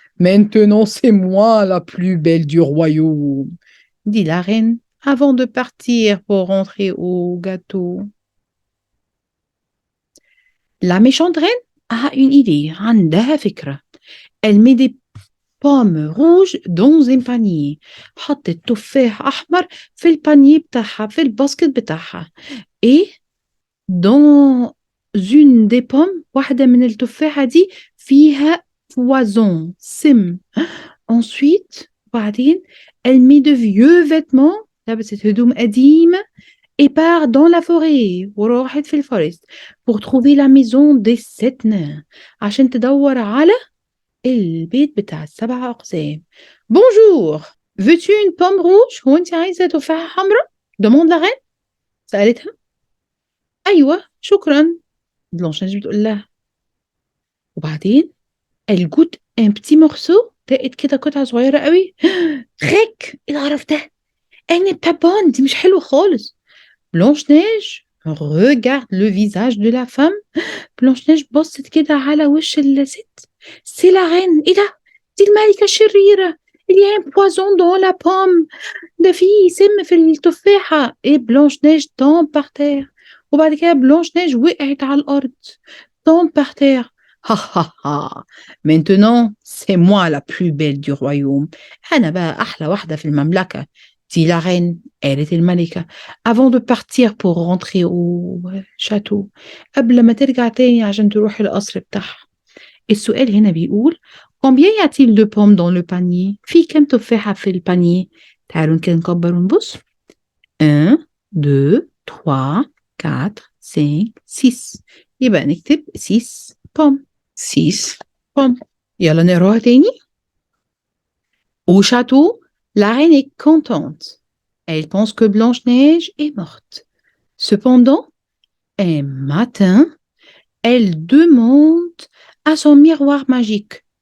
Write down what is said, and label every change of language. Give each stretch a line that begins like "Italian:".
French: Maintenant c'est moi la plus belle du royaume, dit la reine avant de partir pour rentrer au gâteau. La méchante reine a une idée.
Arabic: عندها فكرة.
French: Elle met des pommes rouges dans un panier.
Arabic: حطت تفاح أحمر في البانيه بتاعها في الباسكت بتاعها.
French: Et dans une des pommes
Arabic: واحدة من التفاحة دي فيها
French: poison
Arabic: سم.
French: Ensuite بعدين elle met de vieux vêtements
Arabic: لبست هدوم قديمة
French: et part dans la forêt
Arabic: وراحت في الفورست
French: pour trouver la maison des 7 nains
Arabic: عشان تدور على البيت بتاع ال7 أقزام.
French: Bonjour, veux-tu une pomme rouge؟
Arabic: هو أنت عايزة تفاحة حمراء؟
French: demande la reine.
Arabic: سألتها. أيوة شكرا، بلانشيش بتقول لها. وبعدين
French: elle goûte un petit morceau.
Arabic: لقيت كده قطعة صغيرة قوي. غيك ايه القرف ده؟
French: elle n'est pas bonne.
Arabic: دي مش حلوة خالص.
French: Blanche-Neige regarde le visage de la femme.
Arabic: Blanche-Neige بصت كده على وش الست.
French: C'est la reine.
Arabic: ايه ده؟ دي الملكة الشريرة.
French: Il y a un poison dans la pomme.
Arabic: ده فيه سم في التفاحة.
French: Et Blanche-Neige tombe par terre.
Arabic: وبعد كده Blanche-Neige وقعت على الأرض.
French: tombe par terre. Ha ha ha. Maintenant, c'est moi la plus belle du royaume.
Arabic: أنا بقى أحلى واحدة في المملكة.
French: dit la reine.
Arabic: قالت الملكة
French: avant de partir pour rentrer au château.
Arabic: قبل ما ترجع تاني عشان تروح القصر بتاعها. السؤال هنا بيقول
French: combien y a-t-il de pommes dans le panier؟
Arabic: في كم تفاحة في البانيه؟ تعالوا كده نكبر ونبص. 1 2 3 4 5 6. يبقى نكتب 6 pommes. 6 pommes. يلا نقراها تاني.
French: Au château, la reine est contente. Elle pense que Blanche-Neige est morte. Cependant, un matin, elle demande à son miroir magique.